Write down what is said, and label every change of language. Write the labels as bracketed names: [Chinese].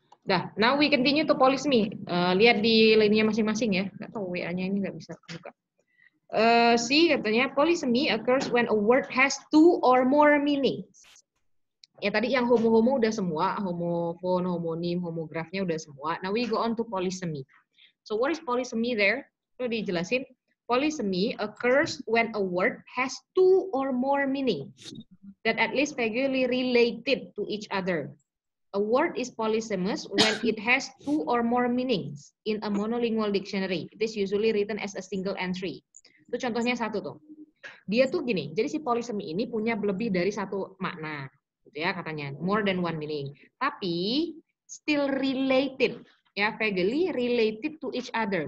[Indonesian] Dah, [English] now we continue to polysemy. [Indonesian] Lihat di lainnya masing-masing ya. Nggak tahu WA-nya ini nggak bisa buka. [English] C katanya polysemy occurs when a word has two or more meanings. [Indonesian] Ya tadi yang homo-homo udah semua, homofon, homonim, homografnya udah semua. [English] Now we go on to polysemy. So what is polysemy there? [Indonesian] Itu dijelasin. [English] Polysemy occurs when a word has two or more meanings that at least vaguely related to each other. A word is polysemous when it has two or more meanings in a monolingual dictionary. It is usually written as a single entry. [Indonesian] Itu contohnya satu tuh. Dia tuh gini, jadi si polysemy ini punya lebih dari satu makna. Gitu ya katanya, [English] more than one meaning. Tapi still related, ya vaguely related to each other.